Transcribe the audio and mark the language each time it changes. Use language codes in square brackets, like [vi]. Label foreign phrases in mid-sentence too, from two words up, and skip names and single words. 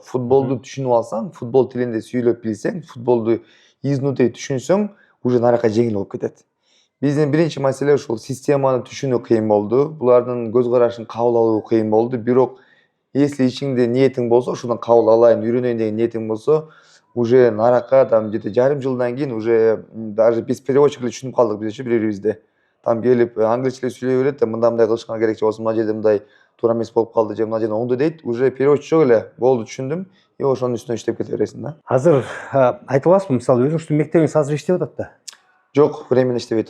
[ky] Футболду түшүнүп алсаң, футбол тилинде сүйлөп билсең, футболду изнутри түшүнсөң, уже наракка жеңил болуп кетет. Биздин биринчи маселе ушул системаны түшүнүү кыйын болду. Булардын көз карашын кабыл алуу кыйын болду. Бирок если ичиңде ниетиң болсо, ушундан кабыл алайын, үйрөнөйүн деген ниетиң болсо, уже наракка [ru] там где-то [ky] жарым жылдан кийин [ru] уже даже без переводчика [ky] эле түшүнүп калдык бизчи бири-бирибизди. Там келип англисче сүйлөй берет, мындай кылышыңар керек же болсо мына жерде мындай туура эмес болуп калды же мына жерде оңду дейт. [ru] Уже переводчик [ky] жок эле. Болду, түшүндүм. И ошонун үстүнө иштеп кете бересиң да. Азыр айта аласызбы, мисалы өзүңүздүн мектебиңиз азыр иштеп атат да? Жок, временно иштебейт.